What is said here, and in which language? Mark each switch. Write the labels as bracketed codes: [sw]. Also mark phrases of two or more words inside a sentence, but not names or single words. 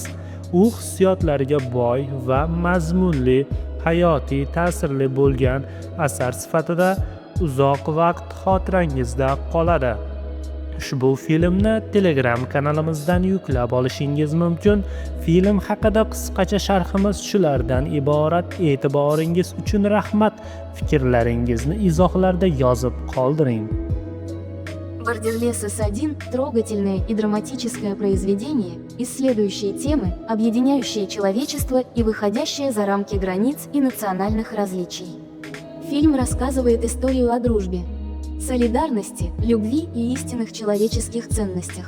[uz] U hissiyotlarga boy va mazmunli, hayotiy ta'sirli bo'lgan asar sifatida uzoq vaqt xotirangizda qoladi. Ushbu filmni Telegram kanalimizdan yuklab olishingiz mumkin. Film haqida qisqacha sharhimiz shulardan iborat. E'tiboringiz uchun rahmat. Fikrlaringizni izohlarda yozib qoldiring. [ru] Бордерлесос-1 – трогательное и драматическое произведение, исследующее темы, объединяющие человечество и выходящее за рамки границ и национальных различий. Фильм рассказывает историю о дружбе, солидарности, любви и истинных человеческих ценностях.